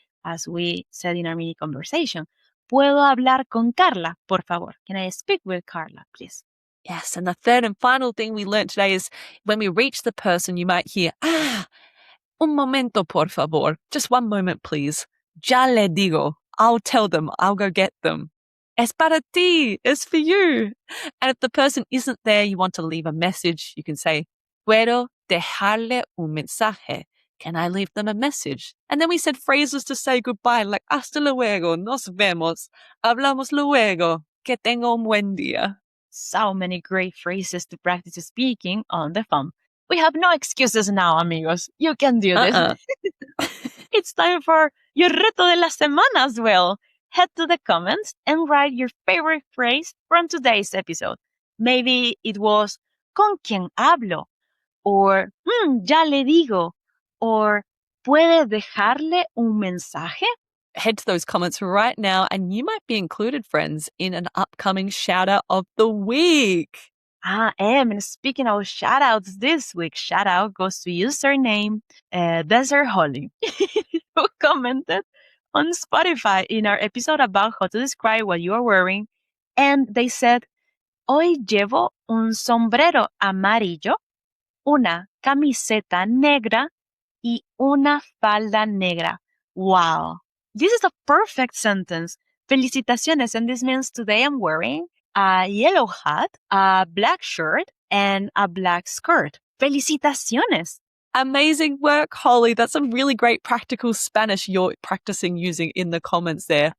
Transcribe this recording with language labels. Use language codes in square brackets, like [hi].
[en] As we said in our mini conversation, [es] puedo hablar con Carla, por favor. [en] Can I speak with Carla, please? Yes, and the third and final thing we learned today is when we reach the person, you might hear, [es] un momento, por favor. [en] Just one moment, please. [es] Ya le digo. [en] I'll tell them. I'll go get them. [es] Es para ti. [en] It's for you. And if the person isn't there, you want to leave a message, you can say, [es] puedo dejarle un mensaje. [en] Can I leave them a message? And then we said phrases to say goodbye, like [es] hasta luego, nos vemos, hablamos luego, que tenga un buen día. [en] So many great phrases to practice speaking on the phone. We have no excuses now, amigos. You can do this. It's time for your [es] reto de la semana [en] as well. Head to the comments and write your favorite phrase from today's episode. Maybe it was [es] ¿con quién hablo? [en] Or [es] ya le digo. [en] Or [es] ¿puede dejarle un mensaje? [en] Head to those comments right now and you might be included, friends, in an upcoming shout out of the week. And speaking of shout outs this week, shout out goes to username Desert Holly, who commented on Spotify in our episode about how to describe what you are wearing. And they said, [es] hoy llevo un sombrero amarillo, una camiseta negra y una falda negra. [en] Wow. This is a perfect sentence. [es] Felicitaciones. [en] And this means today I'm wearing a yellow hat, a black shirt, and a black skirt. [es] Felicitaciones. [en] Amazing work, Holly. That's some really great practical Spanish you're practicing using in the comments there.